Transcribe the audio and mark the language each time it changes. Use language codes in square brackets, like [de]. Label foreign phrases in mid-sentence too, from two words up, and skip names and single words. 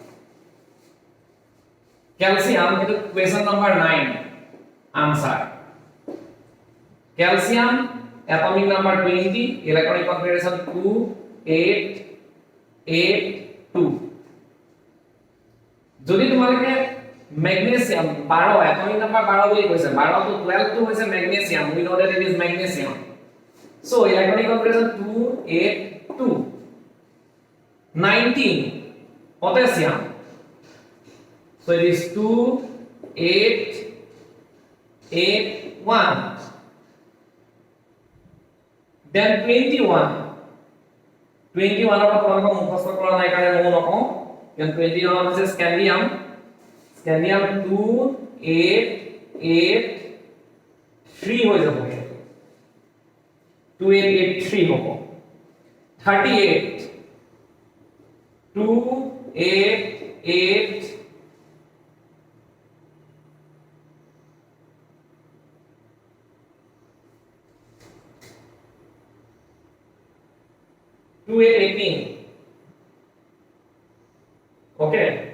[en] calcium itu question number 9 answer calcium atomic number 20 electronic configuration 2 8 8 2 [as] যদি তোমালোকে [en] magnesium 12 atomic number 12 [as] বুলি কৈছে [en] 12 to 12 to হৈছে magnesium we know that it is magnesium so electronic configuration 2 8 2 19 potassium so it is 2 8 8 1 [as] then 21 পৰা তোমালোকক মুখস্থ কৰা নাই কাৰণে মই নকওঁ কাৰণ 21 হৈছে scandium 2 8 8 3 হৈ যাব 2883 হ'ব 38 2 8 8 18 okay